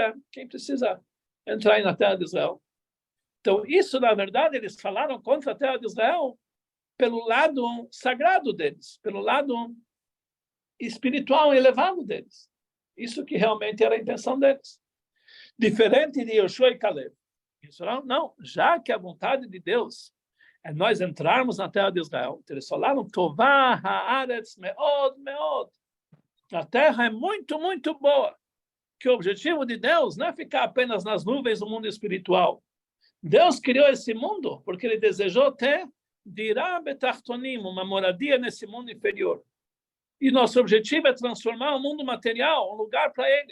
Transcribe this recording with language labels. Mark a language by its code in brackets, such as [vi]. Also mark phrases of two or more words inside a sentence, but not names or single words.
[pt] Quem precisa entrar na terra de Israel? Então, isso, na verdade, eles falaram contra a terra de Israel pelo lado sagrado deles, pelo lado espiritual elevado deles. Isso que realmente era a intenção deles. Diferente de Yoshua e Caleb. Eles falaram, não, já que a vontade de Deus é nós entrarmos na terra de Israel, eles falaram, [he] טובה הארץ מאד מאד. [pt] A terra é muito, muito boa. Que o objetivo de Deus não é ficar apenas nas nuvens do mundo espiritual. Deus criou esse mundo porque ele desejou ter [he] דירה בתחתונים, [pt] uma moradia nesse mundo inferior. E nosso objetivo é transformar o mundo material, um lugar para ele.